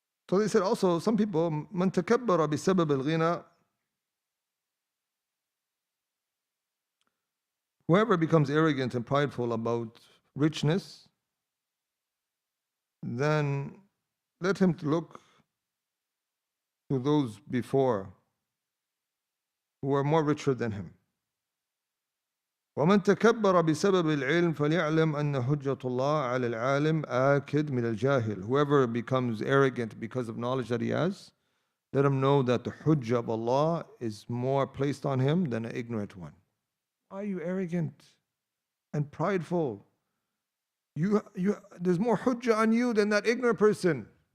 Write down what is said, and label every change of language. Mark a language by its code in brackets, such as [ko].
[en] So they said also, some people, [ar] من تكبر بسبب الغنى, [en] whoever becomes arrogant and prideful about richness, then let him look to those before who are more richer than him. [ar] ومن تكبر بسبب العلم فليعلم أن حجة الله على العالم آكد من الجاهل. [en] Whoever becomes arrogant because of knowledge that he has, let him know that the hujjah of Allah is more placed on him than an ignorant one. Why are you arrogant and prideful? There's more hujjah on you than that ignorant person.